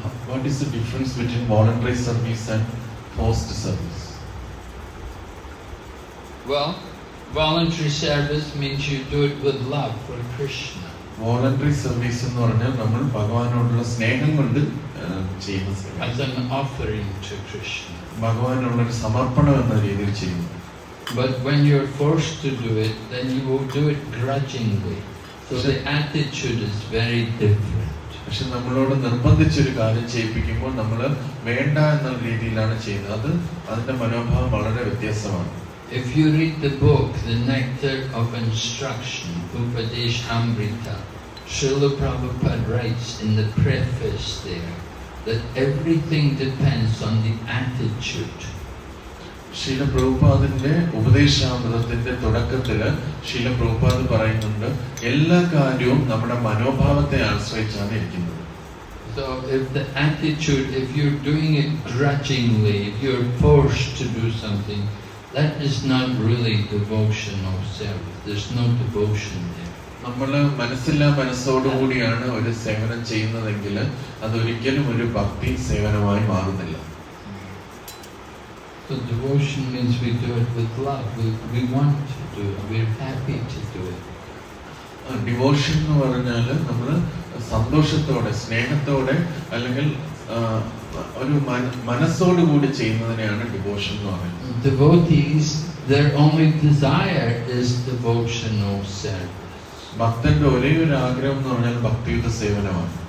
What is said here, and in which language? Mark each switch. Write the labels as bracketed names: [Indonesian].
[English] What is the difference between voluntary service and forced service? Well, voluntary service means you do it with love for Krishna. Voluntary service [Malayalam] എന്ന് പറഞ്ഞാൽ നമ്മൾ ഭഗവാനോടുള്ള സ്നേഹം കൊണ്ട് ചെയ്യുന്ന സേവനം. [English] As an offering to Krishna. [Malayalam] ഭഗവാനുള്ള ഒരു സമർപ്പണം എന്ന രീതിയിൽ ചെയ്യുന്നു. [English] But when you're forced to do it, then you will do it grudgingly. So the attitude is very different. [Malayalam] പക്ഷെ നമ്മളോട് നിർബന്ധിച്ചൊരു കാര്യം ചെയ്യിപ്പിക്കുമ്പോൾ നമ്മൾ വേണ്ട എന്ന രീതിയിലാണ് ചെയ്യുന്നത്. അതിന്റെ മനോഭാവം വളരെ വ്യത്യാസമാണ്. [English] If you read the book, The Nectar of Instruction, Upadesh Amrita, Srila Prabhupada writes in the preface there that everything depends on the attitude. [Malayalam] ശീല പ്രഭുപാദിന്റെ ഉപദേശാമൃതത്തിന്റെ തുടക്കത്തില് ശീല പ്രഭുപാദ് പറയുന്നുണ്ട്, എല്ലാ കാര്യവും നമ്മുടെ മനോഭാവത്തെ ആശ്രയിച്ചാണ് ഇരിക്കുന്നത്. [English] So if the attitude, if you're doing it grudgingly, if you're forced to do something, that is not really devotional service. There's no devotion there. [Malayalam] നമ്മള് മനസ്സോടുകൂടിയാണ് ഒരു സേവനം ചെയ്യുന്നതെങ്കിൽ അതൊരിക്കലും ഒരു ഭക്തി സേവനമായി മാറുന്നില്ല. [English] So devotion means we do it with love. We want to do it. We're happy to do it. [Malayalam] Devotion എന്ന് പറഞ്ഞാൽ നമ്മൾ സന്തോഷത്തോടെ, സ്നേഹത്തോടെ അല്ലെങ്കിൽ ഒരു മനസ്സോടുകൂടി ചെയ്യുന്നതിനെയാണ് ഡിവോഷൻ എന്ന് പറയുന്നത്. [English] Devotees, their only desire is devotional service. [Malayalam] ഭക്തന്റെ ഒരേ ഒരു ആഗ്രഹം എന്ന് പറഞ്ഞാൽ ഭക്തിയുത സേവനമാണ്.